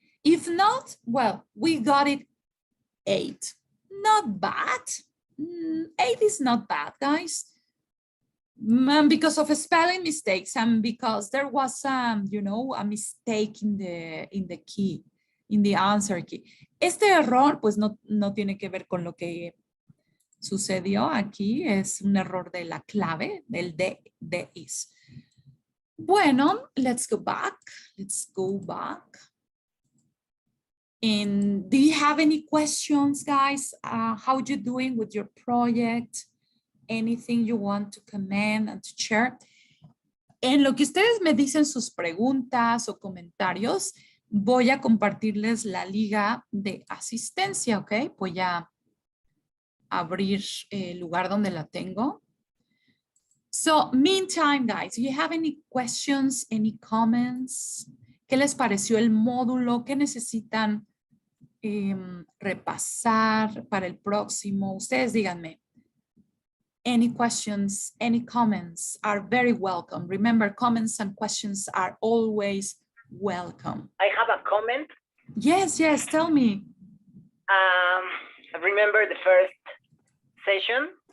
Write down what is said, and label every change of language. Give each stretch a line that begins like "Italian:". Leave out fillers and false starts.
English: If not, well, we got it 8. Not bad. 8 is not bad, guys. Because of spelling mistakes and because there was, you know, a mistake in the key, in the answer key.
Spanish: Este error, pues no tiene que ver con lo que sucedió aquí. Es un error de la clave, del de is.
English: Bueno, let's go back. Let's go back. And do you have any questions, guys? How you doing with your project? Anything you want to comment and to share?
Spanish: En lo que ustedes me dicen sus preguntas o comentarios, voy a compartirles la liga de asistencia, ¿ok? Voy a abrir el lugar donde la tengo.
English: So, meantime, guys, do you have any questions, any comments?
Spanish: ¿Qué les pareció el módulo? ¿Qué necesitan repasar para el próximo? Ustedes díganme.
English: Any questions, any comments are very welcome. Remember, comments and questions are always welcome. I have a comment. Yes, yes, tell me. I remember the first session